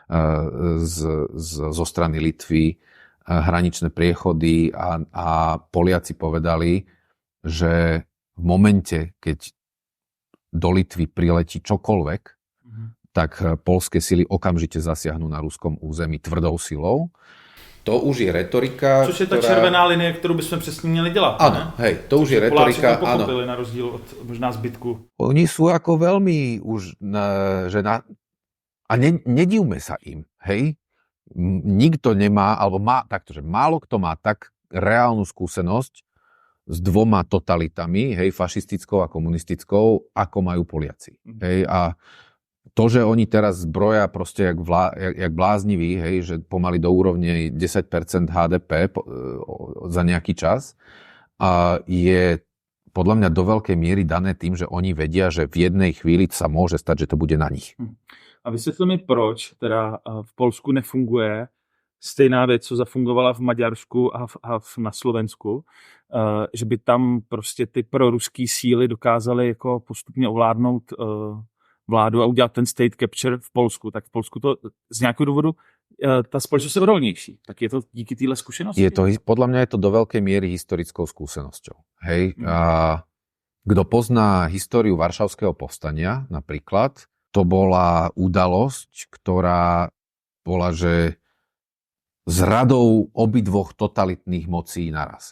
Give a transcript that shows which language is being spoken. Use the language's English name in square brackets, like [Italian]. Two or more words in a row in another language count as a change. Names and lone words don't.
[Slovak] zo strany Litvy hraničné priechody a Poliaci povedali, že v momente, keď do Litvy priletí čokoľvek, tak poľské sily okamžite zasiahnu na ruskom území tvrdou silou. [Czech] To už je retorika, což je ta červená linie, kterou bychom přesně měli dělat. [Slovak] Áno, hej, to už je retorika. Poláci to pochopili na rozdíl od možná zbytku. Oni sú ako veľmi už, a nedivme sa im, hej. Nikto nemá, alebo málo kto má tak reálnu skúsenosť s dvoma totalitami, hej, fašistickou a komunistickou, ako majú Poliaci. Hej, a to, že oni teraz zbroja proste jak blázniví, hej, že pomaly do úrovne 10% HDP za nejaký čas, je podľa mňa do veľkej miery dané tým, že oni vedia, že v jednej chvíli sa môže stať, že to bude na nich. [Czech] A vysvětli mi, proč teda v Polsku nefunguje stejná věc, co zafungovala v Maďarsku a na Slovensku, že by tam prostě ty proruský síly dokázaly jako postupně ovládnout vládu a udělat ten [English] state capture [Czech] v Polsku. Tak v Polsku to z nějakého důvodu ta společnost je odolnější. Tak je to díky téhle zkušenosti? [Slovak] Podľa mňa je to do veľkej miery historickou skúsenosťou. Hej? Kto pozná históriu Varšavského povstania napríklad, to bola udalosť, ktorá bola, že s radou obidvoch totalitných mocí naraz.